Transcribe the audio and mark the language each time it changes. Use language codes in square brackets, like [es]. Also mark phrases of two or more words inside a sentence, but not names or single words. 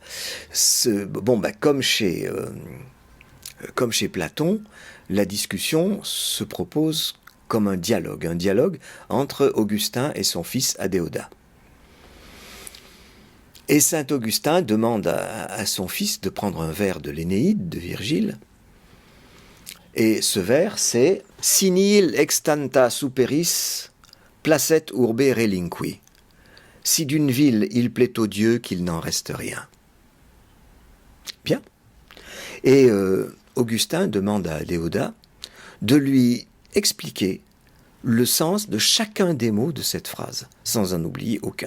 [fr] Comme chez Platon, la discussion se propose comme un dialogue entre Augustin et son fils Adéodat. Et saint Augustin demande à son fils de prendre un vers de l'Énéide de Virgile. Et ce vers, c'est [la] « Si nihil extanta superis, placet urbe relinqui ». [fr] Si d'une ville il plaît au Dieu qu'il n'en reste rien. Bien. Et Augustin demande à Adéodat de lui expliquer le sens de chacun des mots de cette phrase, sans en oublier aucun.